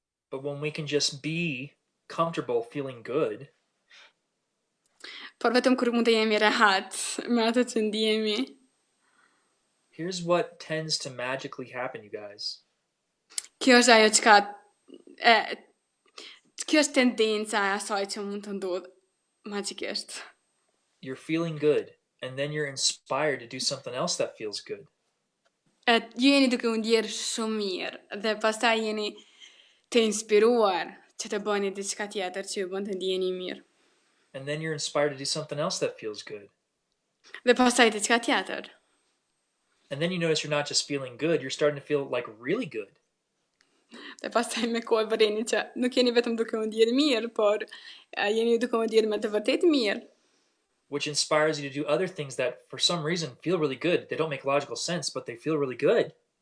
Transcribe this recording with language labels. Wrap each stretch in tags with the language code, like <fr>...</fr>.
<en>But when we can just be comfortable feeling good,</en> <sq>por vetëm kur mund të jemi rehat me atë që ndjemi.</sq> <en>Here's what tends to magically happen, you guys.</en> <sq>Kjo është ajo çka kjo është tendenca e asaj që mund të ndodhë magjikisht.</sq> <en>You're feeling good, and then you're inspired to do something else that feels good.</en> <sq>Ju jeni duke u ndjerë shumë mirë, dhe pastaj jeni të inspiruar që të bëni diçka tjetër që ju bën të ndjeni mirë.</sq> <en>And then you're inspired to do something else that feels good.</en> <sq>Dhe pastaj diçka tjetër.</sq> <en>And then you notice you're not just feeling good, you're starting to feel like really good.</en> <sq>Dhe pastaj me kohë vëreni që nuk jeni vetëm duke u ndjerë mirë, por jeni duke u ndjerë me të vërtetë mirë.</sq> <en>Which inspires you to do other things that for some reason feel really good. They don't make logical sense, but they feel really good.</en>